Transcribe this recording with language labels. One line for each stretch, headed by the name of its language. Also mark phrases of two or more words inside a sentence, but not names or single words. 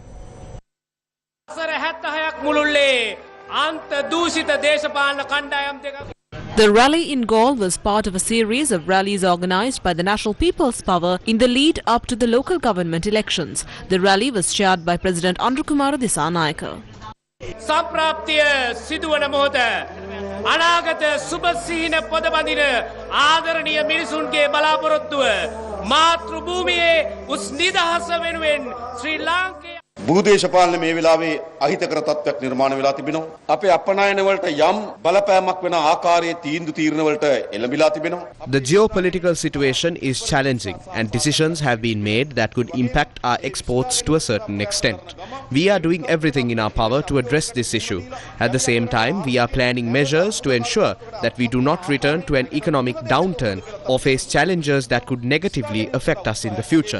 English: The rally in Galle was part of a series of rallies organised by the National People's Power in the lead up to the local government elections. The rally was chaired by President Anukumara Dissanayake.
Sinhala: සම්ප්‍රාප්තිය සිදුවන මොහොත අනාගත සුබසිහින පාදබඳින ආදරණීය මිනිසුන්ගේ බලාපොරොත්තුව මාතෘ භූමියේ උස් නිදහස වෙනුවෙන් ශ්‍රී ලාංකේය භූදේශපාලන මේ වෙලාවේ අහිතකර තත්ත්වයක් නිර්මාණය වෙලා තිබෙනවා. අපේ අපනයන වලට යම් බලපෑමක් වෙන ආකාරයේ තීන්දුව තීරණ වලට එළඹිලා තිබෙනවා.
English: The geopolitical situation is challenging and decisions have been made that could impact our exports to a certain extent. We are doing everything in our power to address this issue. At the same time, we are planning measures to ensure that we do not return to an economic downturn or face challenges that could negatively affect us in the future.